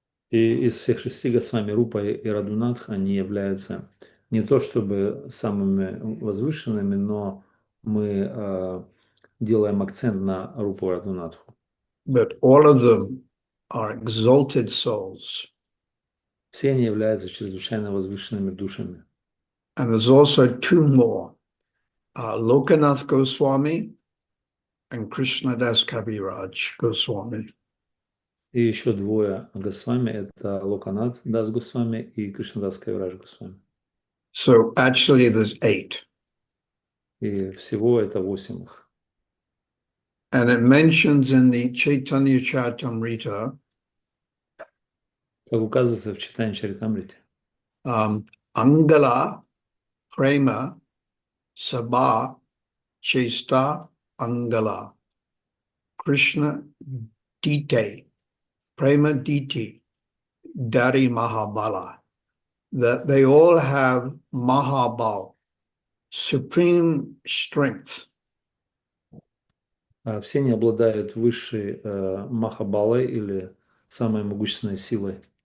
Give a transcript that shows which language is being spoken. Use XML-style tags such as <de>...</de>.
<ru>И из всех 6 Госвами Рупа и Радунатх они являются не то чтобы самыми возвышенными, но мы делаем акцент на Рупу и Радунатху.</ru> <en>But all of them are exalted souls.</en> <ru>Все они являются чрезвычайно возвышенными душами.</ru> <en>And there's also 2 more, Lokanath Goswami and Krishnadas Kaviraj Goswami.</en> <ru>И еще 2 Госвами, это Локанат Дас Госвами и Кришнадас Кавирадж Госвами.</ru> <en>So actually there's 8.</en> <ru>И всего это 8 их.</ru> <en>And it mentions in the Chaitanya Charitamrita,</en> <ru>Как указывается в Чайтанья Чаритамрите,</ru> <sa>Angala, Prema, Sabha, Chesta, Angala, Krishna, Dite, Prema Diti, Dari Mahabala,</sa> <en>that they all have Mahabal, supreme strength.</en> <ru>Все они обладают высшей Махабалой или самой могущественной силой.</ru>